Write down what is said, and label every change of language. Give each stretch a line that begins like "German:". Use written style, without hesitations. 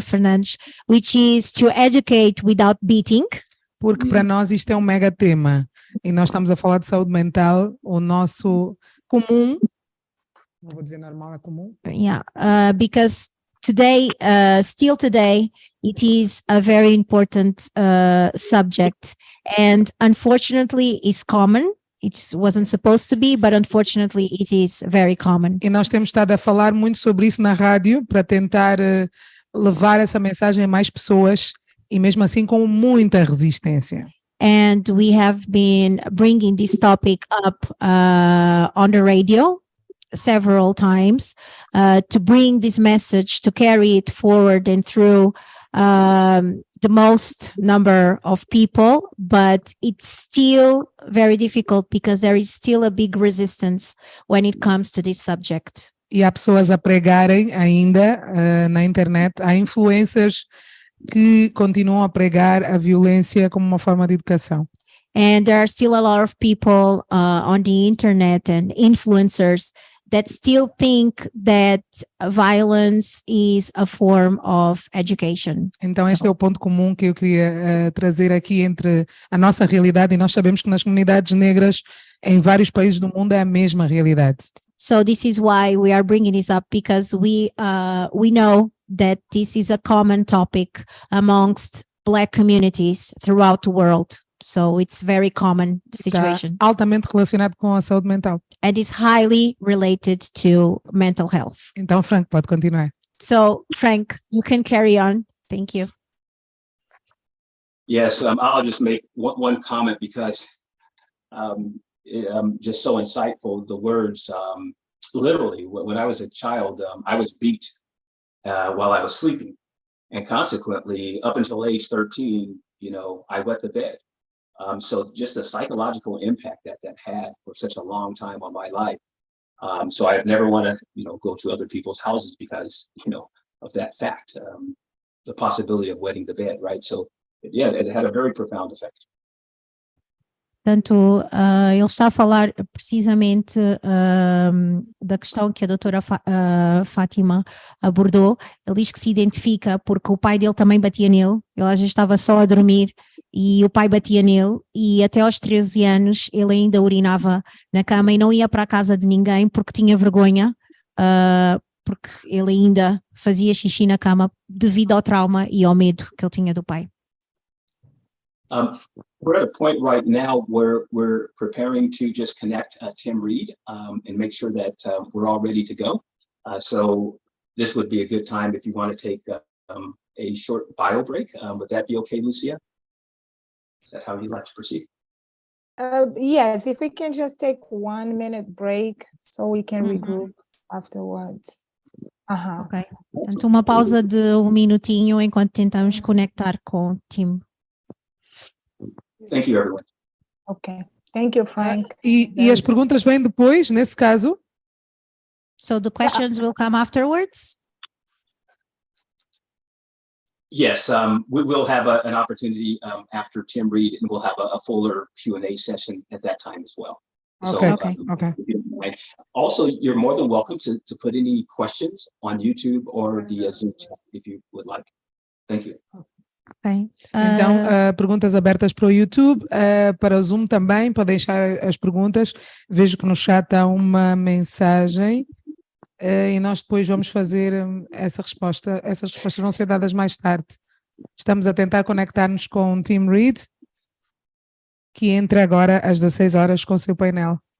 English: Fernandes, which is to educate without beating.
Portuguese: Porque para nós isto é um mega tema, e nós estamos a falar de saúde mental, o nosso comum, não vou dizer normal, é comum.
English: Because today, still today, it is a very important subject, and unfortunately is common. It wasn't supposed to be, but unfortunately it is very common.
Portuguese: E nós temos estado a falar muito sobre isso na rádio para tentar levar essa mensagem a mais pessoas, e mesmo assim com muita resistência.
English: And we have been bringing this topic up on the radio several times to bring this message, to carry it forward and through the most number of people, but it's still very difficult because there is still a big resistance when it comes to this subject.
Portuguese: E há pessoas a pregarem ainda na internet, há influências que continuam a pregar a violência como uma forma de educação.
English: And there are still a lot of people on the internet and influencers that still think that violence is a form of education.
Portuguese: Então este é o ponto comum que eu queria trazer aqui entre a nossa realidade, e nós sabemos que nas comunidades negras em vários países do mundo é a mesma realidade.
English: So this is why we are bringing this up, because we know that this is a common topic amongst Black communities throughout the world. So it's very common situation.
Portuguese: Está altamente relacionado com a saúde mental.
English: And is highly related to mental health.
Portuguese: Então, Frank, pode continuar.
English: So, Frank, you can carry on. Thank you. Yes, I'll just make one comment because just so insightful. The words, literally, when I was a child, I was beat while I was sleeping. And consequently, up until age 13, I wet the bed. So just the psychological impact that had for such a long time on my life. So I never want to, go to other people's houses because, of that fact, the possibility of wetting the bed, right? So yeah, it had a very profound effect.
Portuguese: Portanto, ele está a falar precisamente da questão que a doutora Fátima abordou. Ele diz que se identifica porque o pai dele também batia nele, ele às vezes estava só a dormir e o pai batia nele, e até aos 13 anos ele ainda urinava na cama e não ia para a casa de ninguém porque tinha vergonha, porque ele ainda fazia xixi na cama devido ao trauma e ao medo que ele tinha do pai.
English: We're at a point right now where we're preparing to just connect Tim Reed and make sure that we're all ready to go. So this would be a good time if you want to take a short bio break. Would that be okay, Lucia? Is that how you'd like to proceed? Yes, if we can just take 1 minute break so we can regroup afterwards.
Portuguese: Ok. Portanto, uma pausa de 1 minutinho enquanto tentamos conectar com o Tim.
English: Thank you, everyone. Okay. Thank you, Frank.
Portuguese: E as perguntas vêm depois, nesse caso?
English: So the questions will come afterwards? Yes, we will have an opportunity after Tim Reed, and we'll have a fuller Q&A session at that time as well. Okay, So, okay. if you don't mind. Also, you're more than welcome to put any questions on YouTube or via Zoom chat if you would like. Thank you. Okay.
Portuguese: Então, perguntas abertas para o YouTube, para o Zoom também, podem deixar as perguntas. Vejo que no chat há uma mensagem e nós depois vamos fazer essa resposta. Essas respostas vão ser dadas mais tarde. Estamos a tentar conectar-nos com o Tim Reed, que entra agora às 16 horas com o seu painel.